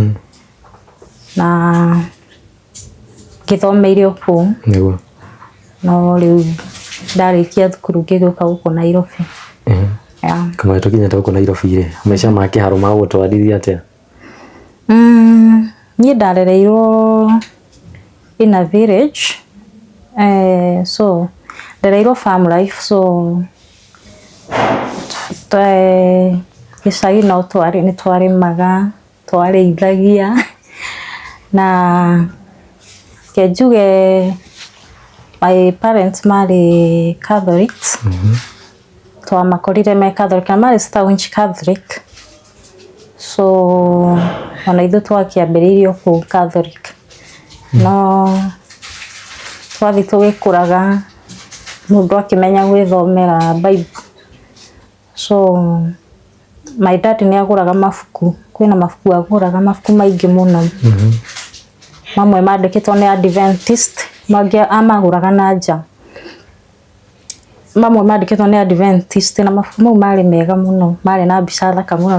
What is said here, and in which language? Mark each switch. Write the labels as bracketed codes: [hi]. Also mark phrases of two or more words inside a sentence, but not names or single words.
[ki] Na gĩthomeire kũu. Nĩguo. No rĩu ndarĩkia thukuru ngĩgũka gũkũ Nairobi. Kama tũkinyĩte gũkũ Nairobi rĩ, maica ma Kĩharu magũtwarithia atĩa? Niĩ ndarereirwo [en] in a village. [ki] So ndarereirwo [en] farm life. [ki] So gĩcagi no nĩ twarĩmaga, twarĩithagia na kenjuge [en] my parents [ki] marĩ Catholics. Twamakorire me Catholic na marĩ [en] staunch Catholic. [ki] So ona ithuĩ twakĩambĩrĩirio kũu Catholic. No twathi tũgĩkũraga mũndũ akĩmenya gwĩthomera Bible. So [en] my dad [ki] nĩ agũraga mabuku. Kwĩna mabuku agũraga mabuku maingĩ mũno. Mamwe mandĩkĩtwo nĩ Adventist, mangĩ amagũraga na nja. Mamwe mandĩkĩtwo nĩ Adventist na mabuku mau marĩ mega mũno, marĩ na mbica thaka mũno.